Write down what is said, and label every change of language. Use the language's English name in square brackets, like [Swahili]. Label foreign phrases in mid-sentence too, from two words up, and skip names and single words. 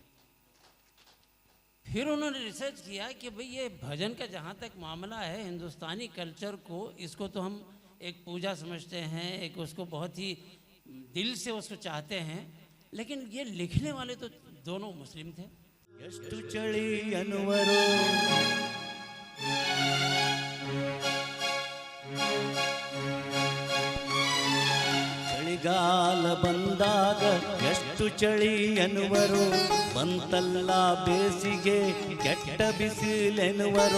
[Hindi] फिर उन्होंने रिसर्च किया कि भाई ये भजन का जहाँ तक मामला है, हिंदुस्तानी कल्चर को, इसको तो हम एक पूजा समझते हैं, एक उसको बहुत ही दिल से उसको चाहते हैं, लेकिन ये लिखने वाले तो दोनों मुस्लिम थे. [Kannada] ಎಷ್ಟು ಚಳಿ ಅನ್ನುವರು ಚಳಿಗಾಲ ಬಂದಾಗ ಎಷ್ಟು ಚಳಿ ಅನ್ನುವರು, ಬಂತಲ್ಲ ಬೇಸಿಗೆ ಕೆಟ್ಟ ಬಿಸಿಲೆನ್ನುವರು.